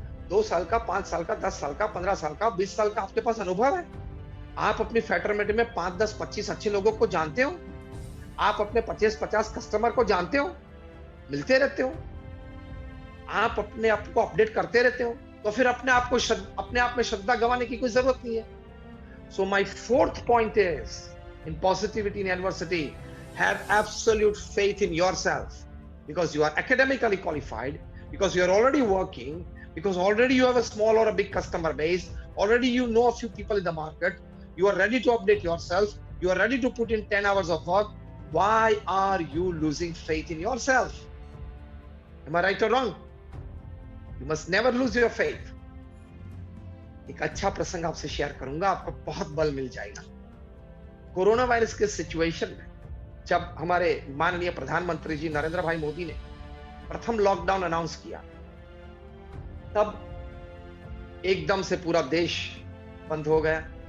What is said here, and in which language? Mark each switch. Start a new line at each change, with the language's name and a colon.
Hindi: 2 साल का, 5 साल का, 10 साल का, 15 साल का, 20 साल का आपके पास अनुभव है। आप अपनी फैटर्निटी में 5, 10, 25 अच्छे लोगों को जानते हो। आप अपने 25-50 कस्टमर को जानते हो, मिलते रहते हो। आप अपने आप को अपडेट करते रहते हो, तो फिर अपने आप में श्रद्धा गंवाने की कोई जरूरत नहीं है।
English: So my fourth point is, in positivity in adversity, have absolute faith in yourself, because you are academically qualified, because you are already working, because already you have a small or a big customer base, already you know a few people in the market, you are ready to update yourself, you are ready to put in 10 hours of work. Why are you losing faith in yourself? Am I right or wrong? You must never lose your faith.
Hindi: एक अच्छा प्रसंग आपसे share करूंगा, आपको बहुत बल मिल जाएगा। Corona virus के सिचुएशन में जब हमारे माननीय प्रधानमंत्री जी नरेंद्र भाई मोदी ने प्रथम लॉकडाउन अनाउंस किया, तब एकदम से पूरा देश बंद हो गया।